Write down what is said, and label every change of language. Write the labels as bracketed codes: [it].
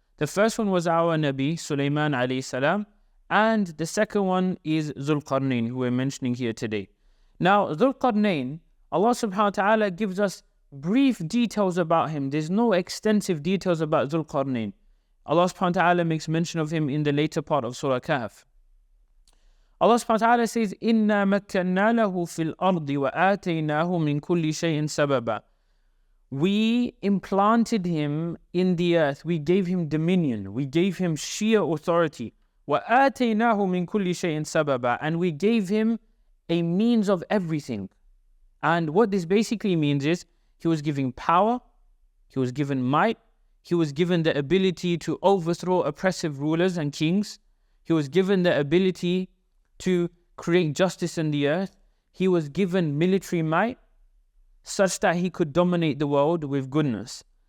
[en] The first one was our Nabi Sulaiman alayhi salam, and the second one is Dhul Qarnayn, who we're mentioning here today. Now, Dhul Qarnayn, Allah subhanahu wa ta'ala gives us brief details about him. There's no extensive details about Dhul Qarnayn. Allah subhanahu wa ta'ala makes mention of him in the later part of Surah Kahf. Allah subhanahu wa ta'ala says, [ar] إِنَّا مَكَّنَّا لَهُ فِي الْأَرْضِ وَآتَيْنَاهُ مِنْ كُلِّ شَيْءٍ سَبَبًا. [en] We implanted him in the earth. We gave him dominion. We gave him sheer authority. [ar] وَآتَيْنَاهُ مِنْ كُلِّ شَيْءٍ سَبَبًا. [en] And we gave him a means of everything. And what this basically means is, he was given power, he was given might, he was given the ability to overthrow oppressive rulers and kings, he was given the ability to create justice in the earth, he was given military might, such that he could dominate the world with goodness.